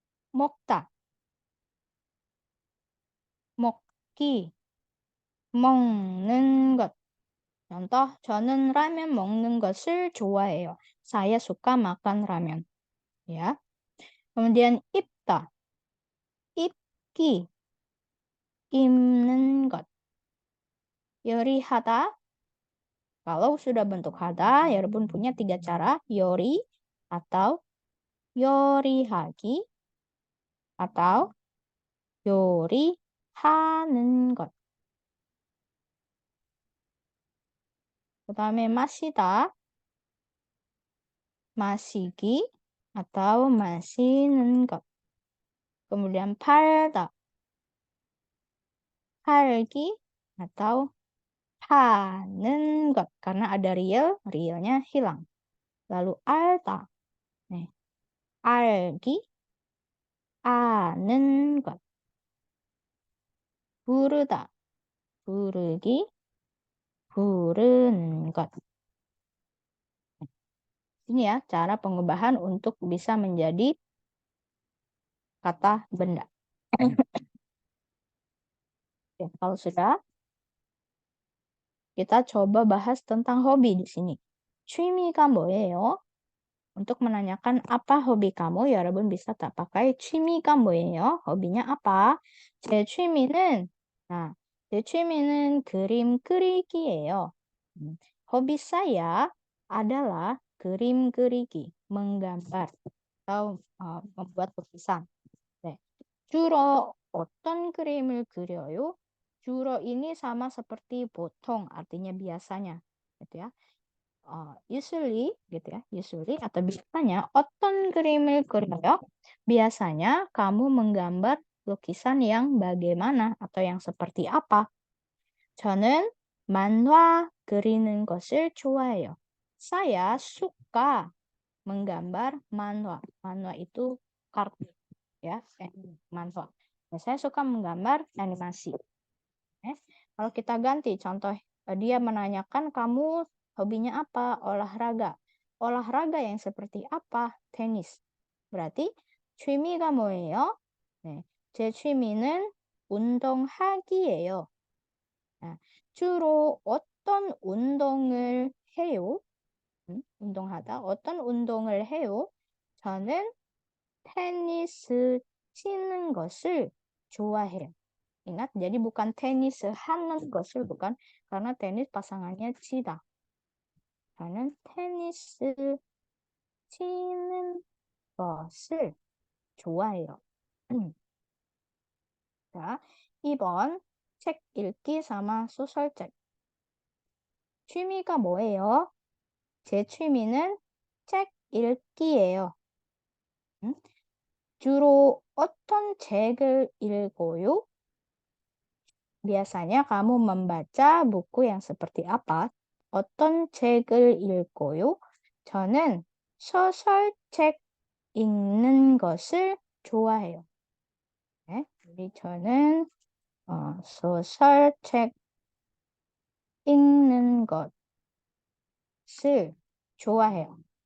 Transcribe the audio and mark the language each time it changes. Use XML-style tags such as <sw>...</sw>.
<ko>먹다, 먹기, 먹는 것. contoh, 저는 라면 먹는 것을 좋아해요.</ko> <id>Saya suka makan ramen. Ya. Kemudian</id> <ko>입다, 입기, 입는 것. 요리하다.</ko> <id>Kalau sudah bentuk hada, ya Rabun punya 3 cara. Yori atau 요리하기 atau 요리하는 것.</id> <ko>그다음에 마시다, 마시기 atau 마시는 것. Kemudian 팔다, 팔기 atau 파는 것.</ko> <id>Karena ada real, realnya hilang. Lalu</id> <ko>알다, 네. 알기, 아는 것. 부르다, 부르기, 부르는 것.</ko> <id>Ini ya cara pengubahan untuk bisa menjadi kata benda. Oke, kalau sudah, kita coba bahas tentang hobi di sini.</id> <ko>취미가 뭐예요?</ko> <id>Untuk menanyakan apa hobi kamu, 여러분 bisa tak pakai</id> <ko>취미가 뭐예요?</ko> <id>hobinya apa?</id> <ko>제 취미는, nah, 제 취미는 그림 그리기예요.</ko> <id>hobi saya adalah</id> <ko>그림 그리기,</ko> <id>menggambar atau membuat lukisan.</id> <ko>네. 주로 어떤 그림을 그려요?</ko> <id>주로 ini sama seperti 보통, artinya biasanya, gitu ya. usually gitu ya, usually atau biasanya</id> <ko>어떤 그림을 그려요?</ko> <id>Biasanya kamu menggambar lukisan yang bagaimana atau yang seperti apa?</id> <ko>저는 만화 그리는 것을 좋아해요.</ko> <id>Saya suka menggambar manhwa. Manhwa itu kartun ya, manhwa. Nah, saya suka menggambar animasi. Kalau kita ganti contoh, dia menanyakan kamu hobinya apa? Olahraga. Olahraga yang seperti apa? Tenis.</id> <ko>berarti 취미가 뭐예요? 네, 제 취미는 운동하기예요. 주로 어떤 운동을 해요? 운동하다. 어떤 운동을 해요? 저는 테니스 치는 것을 좋아해요.</ko> <id>Ingat, jadi bukan tenis ha는 것을 bukan, karena tenis pasangannya 치다.</id> <ko>저는 테니스 치는 것을 좋아해요. 자, 2번 책 읽기 sama 소설책. 취미가 뭐예요? 제 취미는 책 읽기예요. 주로 어떤 책을 읽어요?</ko> <id>Biasanya kamu membaca buku yang seperti apa?</id> <ko>어떤 책을 읽어요? 저는 소설책 읽는 것을 좋아해요. 네, 우리 저는 소설책 읽는 것을 좋아해요.</ko>